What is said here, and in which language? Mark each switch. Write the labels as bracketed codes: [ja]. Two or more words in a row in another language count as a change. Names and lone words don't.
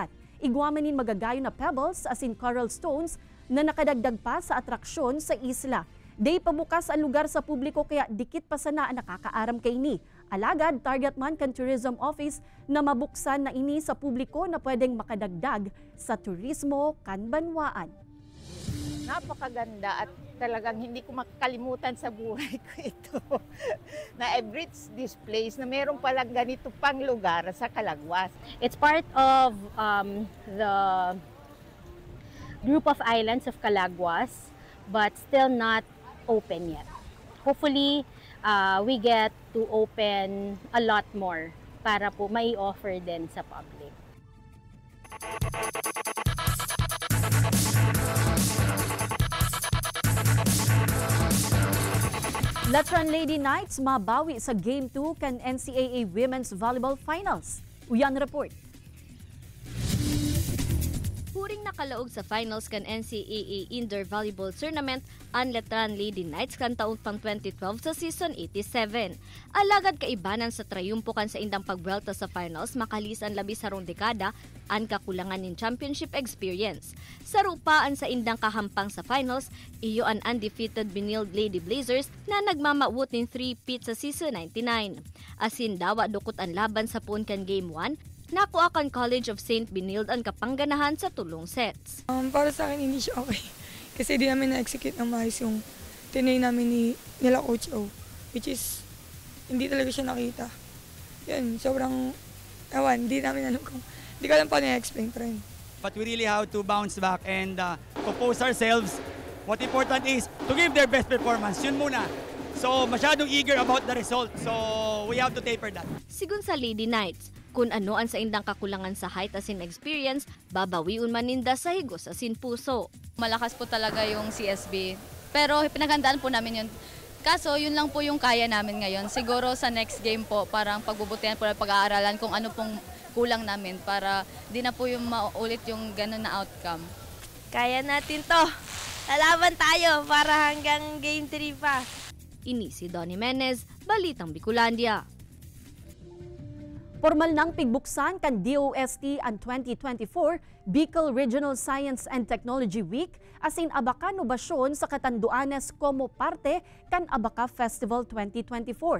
[bik] Igwamanin magagayon na pebbles asin coral stones na nakadagdag pa sa atraksyon sa isla. Day pabukas ang lugar sa publiko kaya dikit pa sana ang nakakaaram kay ni. Alagad, target man kan Tourism Office na mabuksan na ini sa publiko na pwedeng makadagdag sa turismo kan banwaan. [tl] Napakaganda at talagang hindi ko makakalimutan sa buhay ko ito. Na [en] I've reached this place [tl] na meron palang ganito pang lugar sa Calaguas. [en] It's part of the group of islands of Calaguas, but still not open yet. Hopefully, we get to open a lot more [tl] para po may offer din sa public. [bik] Letran Lady Knights mabawi sa Game 2 kan NCAA Women's Volleyball Finals. Uyan report. Huring nakalaog sa finals kan NCAA Indoor Volleyball Tournament ang Letran Lady Knights kan taong pang 2012 sa season 87. Alagad kaibanan sa trayumpo kan sa indang pagbuelta sa finals makalis ang labis sarong dekada ang kakulangan ng [en] championship experience. [bik] Sa rupaan sa indang kahampang sa finals, iyo ang undefeated Benilde Lady Blazers na nagmamawot ng 3-peat sa season 99. Asin dawa dukot ang laban sa puon kan Game 1, nakuha kan College of St. Benilde ang kapangganahan sa tulong sets. [tl] Para sa akin hindi siya okay. Kasi di namin na-execute ng maayos yung tinay namin nila Coach O. [en] Which is, [tl] hindi talaga siya nakita. Yan, sobrang, hindi namin alam kung, hindi ko alam paano i-explain pa rin. [en] But we really have to bounce back and compose ourselves. What important is to give their best performance. [tl] Yun muna. [en] So, masyadong eager about the result. So, we have to taper that. [bik] Sigun sa Lady Knights, kung ano ang sa indang kakulangan sa height asin experience, babawiun man ninda sa higos asin puso. [tl] Malakas po talaga yung CSB, pero pinaghandaan po namin yun. Kaso yun lang po yung kaya namin ngayon. Siguro sa [en] next game [tl] po, parang pagbubutihan po ng pag-aaralan kung ano pong kulang namin para di na po yung maulit yung ganun na outcome. Kaya natin to. Lalaban tayo para hanggang game 3 pa. [bik] Ini si Donnie Menez, Balitang Bicolandia. Formal nang pigbuksan kan DOST ang 2024 Bicol Regional Science and Technology Week asin Abaka Nobasyon sa Catanduanes como parte kan Abaka Festival 2024.